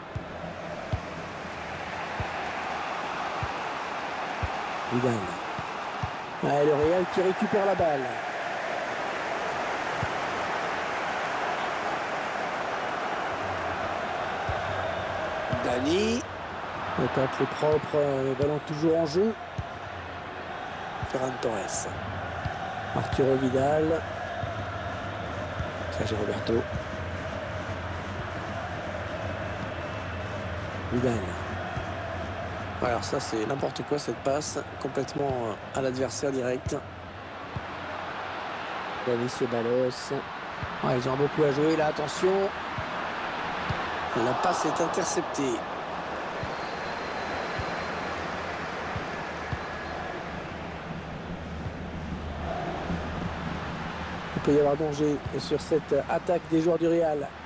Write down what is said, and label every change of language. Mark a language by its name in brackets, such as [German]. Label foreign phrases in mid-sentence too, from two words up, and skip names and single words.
[French] Vidal. Ouais, le Real qui récupère la balle. Dani. Le tacle est propre, le ballon toujours en jeu. Ferran Torres. Arturo Vidal. Sergio Roberto. Vidal. Alors ça c'est n'importe quoi cette passe. Complètement à l'adversaire direct. Dani Ceballos. Ouais, ils ont beaucoup à jouer là, attention. La passe est interceptée. Il peut y avoir danger sur cette attaque des joueurs du Real.